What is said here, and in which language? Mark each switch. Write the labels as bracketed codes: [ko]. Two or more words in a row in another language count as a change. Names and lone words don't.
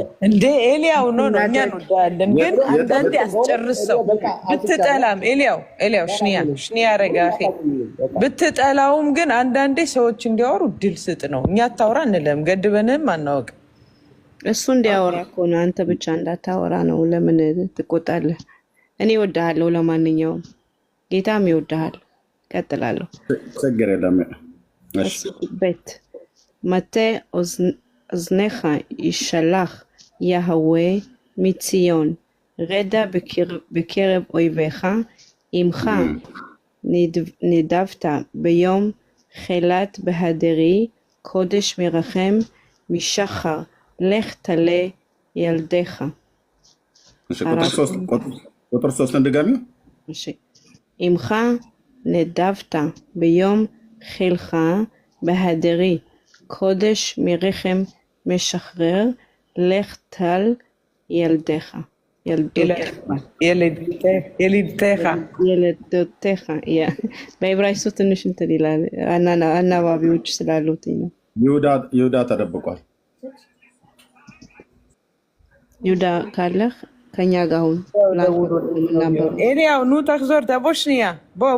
[am] እንዴ ኤልያው ነው እኛ እንወዳለን፣ ግን አንዳንዴ አስጨርሰው ብትጠላም ኤልያው [he] שנייה רגע [am] ብትጠላውም ግን አንዳንዴ ሰዎች እንዲያወሩ ድል ስጥ ነው። እኛ አታውራ እንለም ገድበንም አናውቅ። እሱ እንዲያወራ እኮ ነው። አንተ ብቻ እንዳታወራ ነው። ለምን ትቆጣለህ? እኔ እወድሃለሁ። ለማንኛውም ጌታም ይወድሃል። ቀጥላለሁ። ችግር የለም። እሺ ቤት መቴ [he] אזנך ישלח יהוה מציון רדע בקרב אויביך עמך נדבת ביום חילת בהדרי קודש מרחם משחר לך תלה ילדיך. [am] ቁጥር 3 እንደጋሚ [he] עמך נדבת ביום חילך בהדרי קודש מרחם משחרר לך תל ילדיך. [am] ילדותיך በዕብራይስጥ ትንሽ እንትን ይላል። አናባቢዎች ስላሉት ነው። ይሁዳ ተደብቋል። ይሁዳ ካለህ ከኛ ጋር አሁን ኤልያው ኑ ተክዞር ተቦሽኒያ ቦ